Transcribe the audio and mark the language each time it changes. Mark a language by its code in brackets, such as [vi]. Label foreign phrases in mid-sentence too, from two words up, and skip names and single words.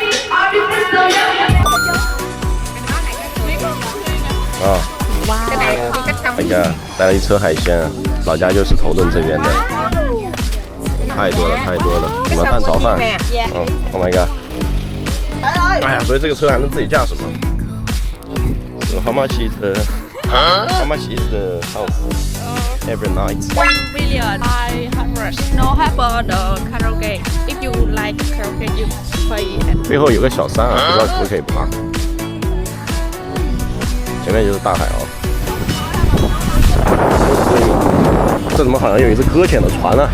[zh] 啊。你看，带了一车海鲜，老家就是头顿这边的，太多了太多了，什么蛋炒饭， [en] Oh my god， [zh] 哎呀，所以这个车还能自己驾驶吗 ？ [en] How much is the house every night? 1 billion 500. No have the karaoke. If you like karaoke, you pay. [zh] 背后有个小山啊，不知道可不可以爬。前面就是大海哦。这怎么好像有一只搁浅的船啊？